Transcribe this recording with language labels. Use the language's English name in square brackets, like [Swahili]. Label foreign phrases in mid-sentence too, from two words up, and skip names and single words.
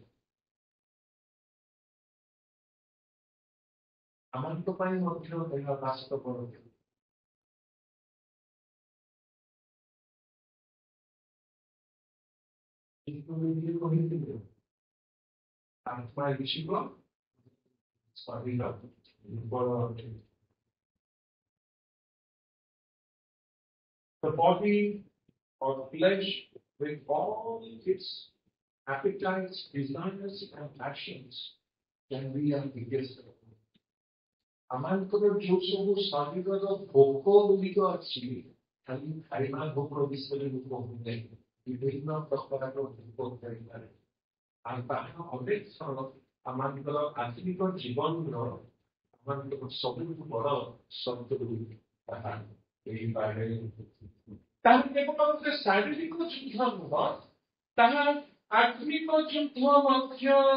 [Odia] ଆମଙ୍କ ପାଇଁ ମଧ୍ୟ ଏହା ବାସ୍ତବ କହିଥିଲେ ଆତ୍ମା ଯିବ ଶରୀର ଦୁର୍ବଳ ଅଟେ [English] The body or flesh with all its appetites, desires and passions can be our biggest enemy. [Odia] ଆମଙ୍କର ଯୋଉ ସବୁ ଶରୀରର ଭୋକ ଗୁଡ଼ିକ ଅଛି ଖାଲି ଖାଇବା ଭୋକ ବିଷୟରେ ମୁଁ କହୁନି ବିଭିନ୍ନ ପ୍ରକାରର ଭୋକ କରିପାରେ ଆଉ ତାହା ଅନେକ ଥର ଆମଙ୍କର ଆଧୁନିକ ଜୀବନର ଆମଙ୍କର ସବୁଠୁ ବଡ଼ ଶତ୍ରୁ ତାହା ହେଇପାରେ ତାହା କେବଳ ଗୋଟେ ଶାରୀରିକ ଯୁଦ୍ଧ ନୁହଁ ତାହା ଆତ୍ମିକ ଯୁଦ୍ଧ ମଧ୍ୟ